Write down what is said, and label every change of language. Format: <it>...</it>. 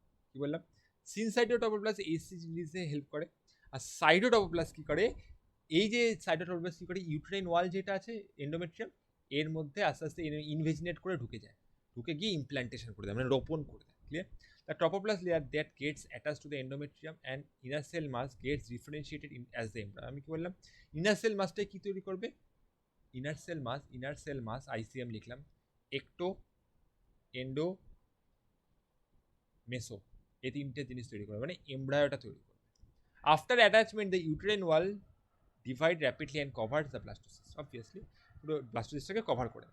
<bn>কি বললাম? সিনসাইটোট্রপোব্লাস্ট HCG রিলিজে help করে, আর সাইটোট্রপোব্লাস্ট কি করে? এই যে সাইটোট্রপোব্লাস্ট কি করে? ইউট্রাইন ওয়াল যেটা আছে এন্ডোমেট্রিয়াম, এর মধ্যে আস্তে আস্তে ইনভেজিনেট করে ঢুকে যায়, ঢুকে গিয়ে ইমপ্ল্যান্টেশন করে দেয়, মানে রোপণ করে দেয়। Clear?</bn> <en>The trophoblast layer that gets attached to the endometrium and inner cell mass gets differentiated as the embryo.</en> <bn>আমি কি বললাম, ইনার সেল মাসটাই কি তৈরি করবে, ইনার সেল মাস আইসিএম লিখলাম, একটো, এন্ডো, মেসো, এই তিনটে জিনিস তৈরি করবে, মানে এমব্রায়োটা তৈরি করবে।</bn> <en>after attachment the uterine wall divide rapidly and cover the blastocyst, obviously</en> <bn>পুরো ব্লাস্টোসিসটাকে কভার করে।</bn>